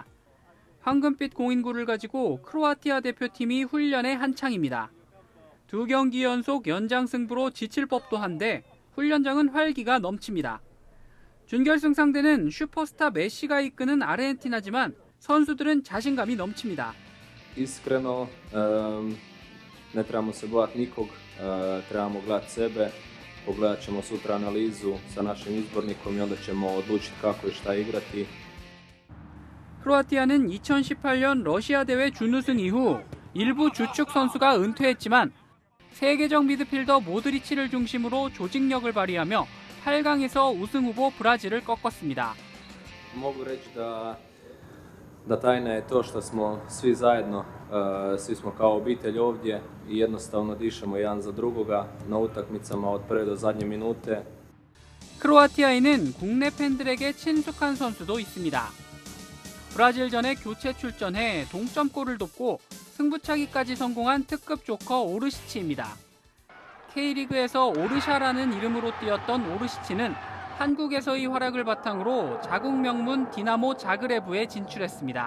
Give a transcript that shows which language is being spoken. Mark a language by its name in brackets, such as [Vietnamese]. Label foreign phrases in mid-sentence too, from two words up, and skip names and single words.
[Korean] 황금빛 공인구를 가지고 크로아티아 대표팀이 훈련에 한창입니다. 2경기 연속 연장 승부로 지칠 법도 한데 훈련장은 활기가 넘칩니다. 준결승 상대는 슈퍼스타 메시가 이끄는 아르헨티나지만 선수들은 자신감이 넘칩니다. [Croatian] Iskreno, ne trebamo se bojati nikog, trebamo gledati sebe, pogledat ćemo sutra analizu sa našim izbornikom i onda ćemo odlučiti kako i šta igrati. [Korean] 크로아티아는 2018년 러시아 대회 준우승 이후 일부 주축 선수가 은퇴했지만 세계적 미드필더 모드리치를 중심으로 조직력을 발휘하며 8강에서 우승 후보 브라질을 꺾었습니다. [Croatian] Mogu reći da tajna je to što smo svi zajedno, svi smo kao obitelj ovdje i jednostavno dišemo jedan za drugoga na utakmicama od prve do zadnje minute. [Korean] 크로아티아에는 국내 팬들에게 친숙한 선수도 있습니다. 브라질전에 교체 출전해 동점골을 돕고 승부차기까지 성공한 특급 조커 오르시치입니다. K리그에서 오르샤라는 이름으로 뛰었던 오르시치는 한국에서의 활약을 바탕으로 자국 명문 디나모 자그레브에 진출했습니다.